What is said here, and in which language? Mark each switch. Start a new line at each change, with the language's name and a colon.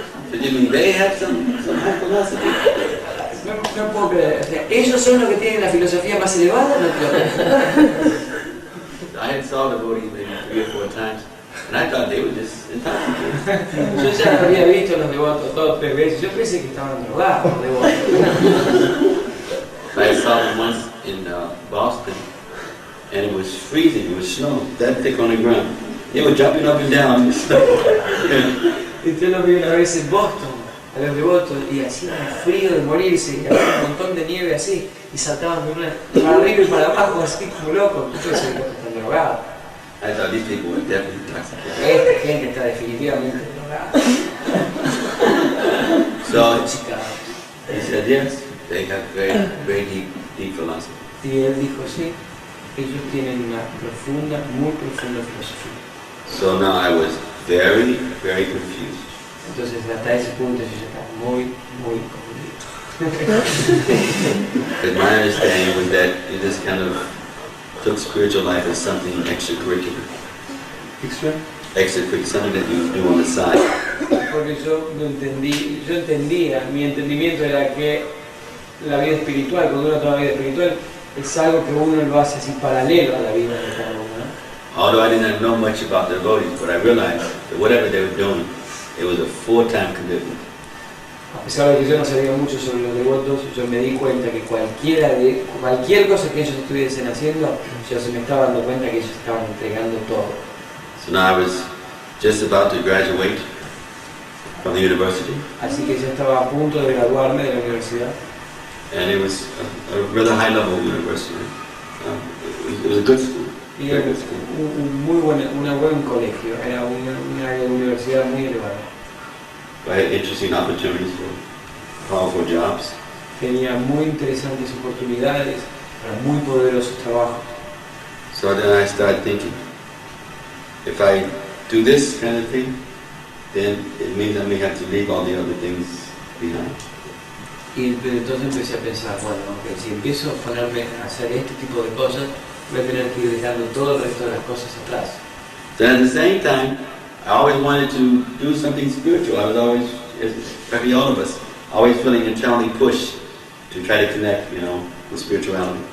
English: So you mean they have some high philosophy?
Spanish: No puedo creer, o sea, ellos son los que tienen la filosofía más elevada, no puedo creer.
English: I had saw the devotees maybe 3 or 4 times, and I thought they were just intoxicated.
Spanish: Yo ya había visto a los devotos todos 3 veces, yo pensé que estaban drogados los devotos.
English: I saw them once in Boston, and it was freezing, it was snow, that thick on the ground. They were jumping up and down in the snow.
Spanish: Y yo los vi una vez en Boston, a los devotos, y hacía un frío de morirse, y había un montón de nieve así, y saltaban para arriba y para abajo, así como locos. Yo pensé que están drogados.
English: I thought these people were definitely intoxicated.
Spanish: Esta gente está definitivamente drogada.
English: So he said yes, they have very deep philosophy.
Spanish: Y él dijo sí, ellos tienen una profunda, muy profunda filosofía.
English: So now I was very confused.
Spanish: Entonces hasta ese punto yo ya estaba muy confundido.
English: But my understanding was that you just kind of took spiritual life as something extracurricular. Extracurricular, something that you do on the side.
Spanish: Porque yo entendía, mi entendimiento era que la vida espiritual, cuando uno toma vida espiritual, es algo que uno lo hace así paralelo a la vida de cada uno, ¿no?
English: Although I didn't know much about the devotees, but I realized that whatever they were doing, it was a full-time commitment.
Spanish: A pesar de que yo no sabía mucho sobre los devotos, yo me di cuenta que cualquier cosa que ellos estuviesen haciendo, yo se me estaba dando cuenta que ellos estaban entregando todo.
English: So now I was just about to graduate from the university.
Spanish: Así que yo estaba a punto de graduarme de la universidad.
English: And it was a rather high-level university. It was a good school.
Spanish: Y era un buen colegio, era una universidad muy elevada.
English: I had interesting opportunities for powerful jobs.
Spanish: Tenía muy interesantes oportunidades para muy poderosos trabajos.
English: So then I started thinking, if I do this kind of thing, then it means I may have to leave all the other things behind.
Spanish: Y entonces empecé a pensar, bueno, okay, si empiezo a ponerme a hacer este tipo de cosas, voy a tener que ir dejando todo el resto de las cosas atrás.
English: Then at the same time, I always wanted to do something spiritual. I was always, as probably all of us, always feeling a internally push to try to connect, with spirituality.